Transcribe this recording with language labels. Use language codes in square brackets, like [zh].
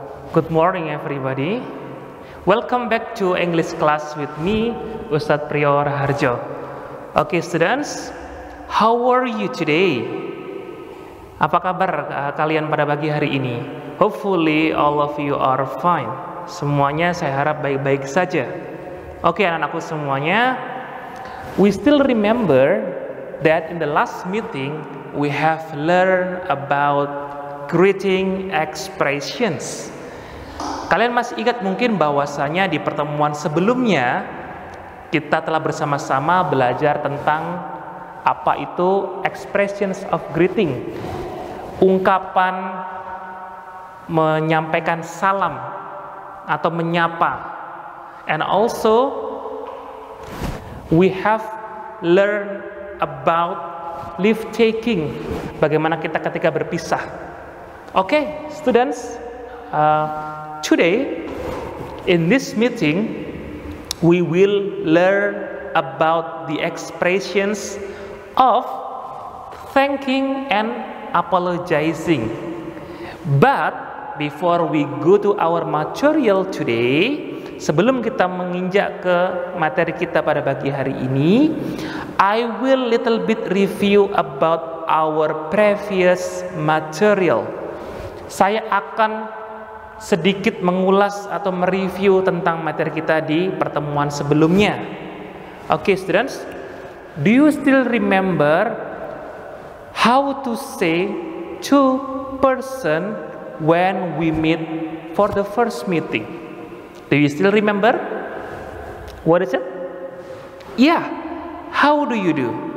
[en] Good morning everybody. Welcome back to English class with me, Ustadz Priyo Raharjo. Okay students, how are you today? [id] Apa kabar kalian pada pagi hari ini? [en] Hopefully all of you are fine. [id] Semuanya saya harap baik-baik saja. Oke anak-anakku semuanya, [en] we still remember that in the last meeting we have learned about greeting expressions. [id] Kalian masih ingat mungkin bahwasanya di pertemuan sebelumnya kita telah bersama-sama belajar tentang apa itu [en] expressions of greeting, [id] ungkapan menyampaikan salam atau menyapa. [en] And also we have learned about leave taking, [id] bagaimana kita ketika berpisah. [en] Okay, students, today in this meeting we will learn about the expressions of thanking and apologizing. But before we go to our material today, [id] sebelum kita menginjak ke materi kita pada pagi hari ini, [en] I will little bit review about our previous material. [id] Saya akan sedikit mengulas atau mereview tentang materi kita di pertemuan sebelumnya. [en] Okay students, do you still remember how to say to person when we meet for the first meeting? Do you still remember? What is it? Yeah, how do you do?